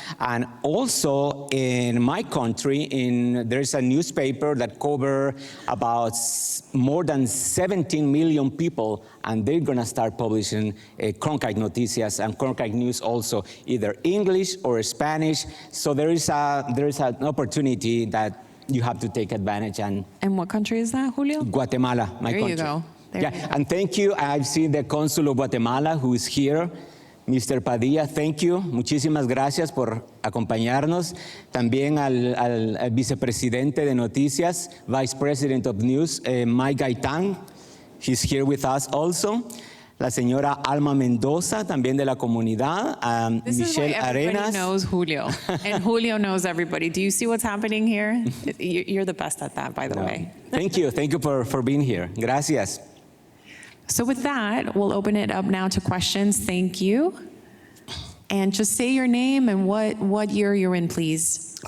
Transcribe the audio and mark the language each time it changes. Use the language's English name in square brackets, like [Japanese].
[English] And also in my country, there's a newspaper that covers about more than 17 million people, and they're going to start publishing Cronkite Noticias and Cronkite News also, either English or Spanish. So there is an opportunity that you have to take advantage. And what country is that, Julio? Guatemala, my country. There you go. Yeah, and thank you. I've seen the Consul of Guatemala who is here. Mr. Padilla, thank you. [Spanish] Muchísimas gracias por acompañarnos. También al vicepresidente de Noticias, [English] Vice President of News, [Spanish] Mike Gaitán. [English] He's here with us also. [Spanish] La señora Alma Mendoza, también de la comunidad. [English] This Michelle is why everybody Arenas. knows Julio. And Julio knows everybody. Do you see what's happening here? You're the best at that, by the way. Thank you for being here. [Spanish] Gracias. [English] So with that, we'll open it up now to questions. Thank you. And just say your name and what year you're in, please.